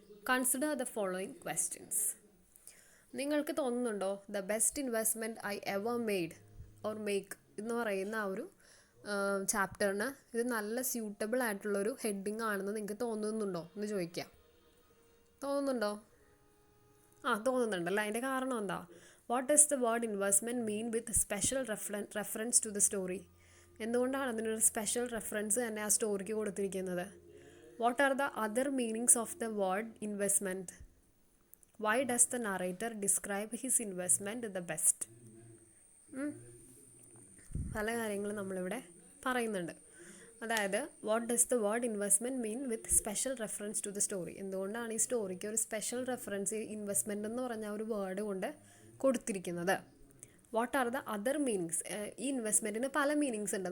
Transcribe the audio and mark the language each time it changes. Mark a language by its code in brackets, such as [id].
[en] Consider the following questions. [ml] നിങ്ങൾക്ക് തോന്നുന്നുണ്ടോ [en] the best investment I ever made or make [ml] എന്ന് പറയുന്ന ആ ഒരു ചാപ്റ്ററിന് ഇത് നല്ല സ്യൂട്ടബിൾ ആയിട്ടുള്ളൊരു ഹെഡിങ് ആണെന്ന് നിങ്ങൾക്ക് തോന്നുന്നുണ്ടോ എന്ന് ചോദിക്കാം. തോന്നുന്നുണ്ടോ? തോന്നുന്നുണ്ടല്ലോ. അതിൻ്റെ കാരണം എന്താ? [en] What does the word investment mean with special reference to the story? [ml] എന്തുകൊണ്ടാണ് അതിനൊരു സ്പെഷ്യൽ റെഫറൻസ് തന്നെ ആ സ്റ്റോറിക്ക് കൊടുത്തിരിക്കുന്നത്? [en] What are the other meanings of the word investment? Why does the narrator describe his investment the best? [ml] പല കാര്യങ്ങളും നമ്മളിവിടെ പറയുന്നുണ്ട്. അതായത് [en] What does the word investment mean with special reference to the story? [ml] എന്തുകൊണ്ടാണ് ഈ സ്റ്റോറിക്ക് ഒരു സ്പെഷ്യൽ റെഫറൻസ് ഇൻവെസ്റ്റ്മെൻറ്റ് എന്ന് പറഞ്ഞ ഒരു വേർഡ് കൊണ്ട് കൊടുത്തിരിക്കുന്നത്? [en] What are the other meanings? [ml] ഈ ഇൻവെസ്റ്റ്മെൻറ്റിന് പല മീനിങ്സ് ഉണ്ട്.